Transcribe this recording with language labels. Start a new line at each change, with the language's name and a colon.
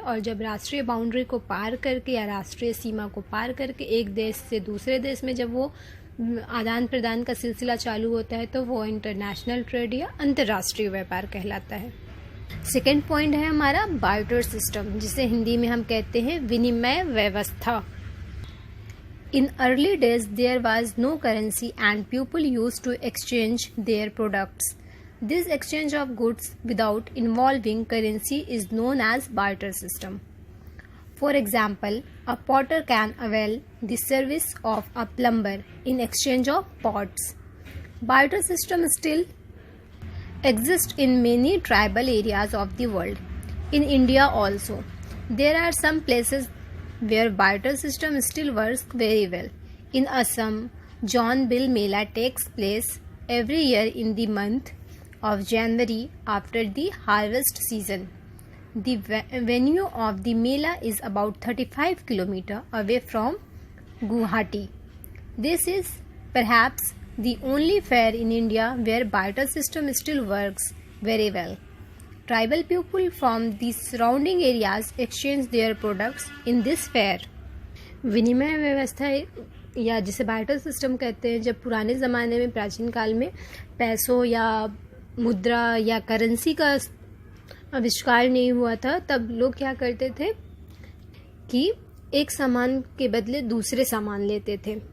Hindi: और जब राष्ट्रीय बाउंड्री को पार करके या राष्ट्रीय सीमा को पार करके एक देश से दूसरे देश में जब वो आदान प्रदान का सिलसिला चालू होता है तो वो इंटरनेशनल ट्रेड या अंतर्राष्ट्रीय व्यापार कहलाता है. सेकेंड पॉइंट है हमारा बार्टर सिस्टम, जिसे हिंदी में हम कहते हैं विनिमय व्यवस्था.
English: In early days, there was no currency and people used to exchange their products. This exchange of goods without involving currency is known as barter system. For example, a potter can avail the service of a plumber in exchange of pots. Barter system still exists in many tribal areas of the world. In India also, there are some places where barter system still works very well. In Assam, Hornbill Mela takes place every year in the month of January after the harvest season. The venue of the Mela is about 35 km away from Guwahati. This is perhaps the only fair in India where barter system still works very well. Tribal people from the surrounding areas exchange their products in this fair.
Hindi: विनिमय व्यवस्था या जिसे barter system कहते हैं, जब पुराने ज़माने में प्राचीन काल में पैसों या मुद्रा या करेंसी का आविष्कार नहीं हुआ था, तब लोग क्या करते थे कि एक सामान के बदले दूसरे सामान लेते थे.